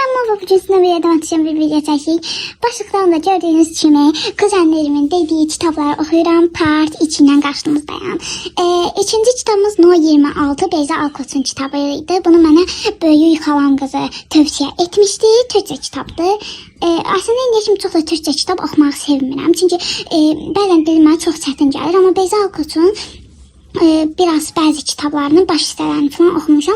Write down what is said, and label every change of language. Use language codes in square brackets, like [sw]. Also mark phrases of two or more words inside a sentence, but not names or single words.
[tr] Merhaba, bugün sizinle bir edəmatışım bir video çəkik. [az] Başlıqdan da gördüğünüz kimi kuzenlerimin dediği kitabları oxuyuram. Part 2'dən qarşınızdayım. İkinci kitabımız No 26 Beyza Alkoç'un kitabıydı. Bunu mənə böyük xalam qızı tövsiyə etmişdi. Türkçə kitabdır. Aslında indiyə kimi çox da Türkçə kitab oxumağı sevmirəm. Çünki bəzən dilim mənə çox çətin gəlir. Amma Beyza Alkoç'un biraz bəzi kitablarının baş hissələrini falan oxumuşam.